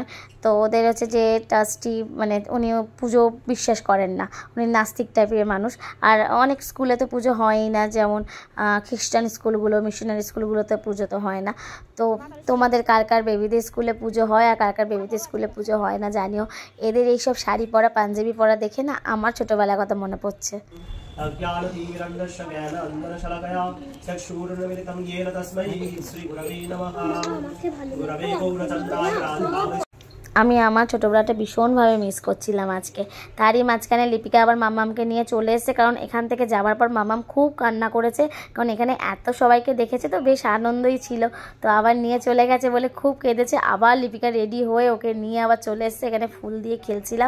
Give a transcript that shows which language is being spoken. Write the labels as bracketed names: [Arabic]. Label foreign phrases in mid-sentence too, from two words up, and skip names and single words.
[Bangla] তো ওদের হচ্ছে যে ট্রাস্টি, মানে উনি পুজো বিশ্বাস করেন না, উনি নাস্তিক টাইপের মানুষ। আর অনেক স্কুলে তো পুজো হয়ই না, যেমন খ্রিস্টান স্কুলগুলো, মিশনারি স্কুলগুলোতে পুজো তো হয় না। তো তোমাদের কার কার বেবিদের স্কুলে পুজো হয় আর কার কার বেবিদের স্কুলে পুজো হয় না জানিও। এদের এইসব শাড়ি পরা পাঞ্জাবি পরা দেখে না আমার ছোটোবেলার কথা মনে পড়ছে। [Sanskrit] अज्ञानतिमिरन्धस्य ज्ञानाञ्जनशलाकया चक्षुरुन्मीलितं येन तस्मै श्रीगुरवे नमः। गुरवे गौरचन्द्राय राधिकायै। [Bangla] আমি আমার ছোটোবেলাটা ভীষণভাবে মিস করছিলাম আজকে। তারই মাঝখানে লিপিকা আবার মামামকে নিয়ে চলে এসেছে, কারণ এখান থেকে যাওয়ার পর মামাম খুব কান্না করেছে, কারণ এখানে এত সবাইকে দেখেছে তো বেশ আনন্দই ছিল। তো আবার নিয়ে চলে গেছে বলে খুব কেঁদেছে। আবার লিপিকা রেডি হয়ে ওকে নিয়ে আবার চলে এসেছে, এখানে ফুল দিয়ে খেলছিলাম।